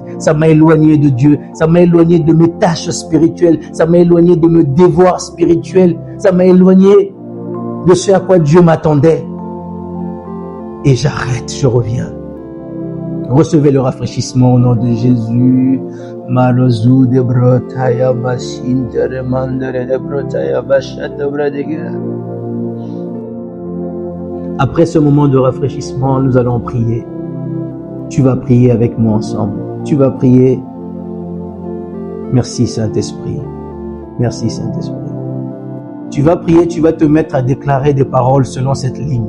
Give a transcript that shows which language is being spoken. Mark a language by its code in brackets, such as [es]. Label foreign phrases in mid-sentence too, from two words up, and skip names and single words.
[fr] Ça m'a éloigné de Dieu. Ça m'a éloigné de mes tâches spirituelles. Ça m'a éloigné de mes devoirs spirituels. Ça m'a éloigné de ce à quoi Dieu m'attendait. Et j'arrête, je reviens. Recevez le rafraîchissement au nom de Jésus. Marozu de brotaya bashintere mandere de brotaya bashata bradega. Après ce moment de rafraîchissement, nous allons prier. Tu vas prier avec moi ensemble. Tu vas prier. Merci Saint-Esprit. Merci Saint-Esprit. Tu vas prier, tu vas te mettre à déclarer des paroles selon cette ligne.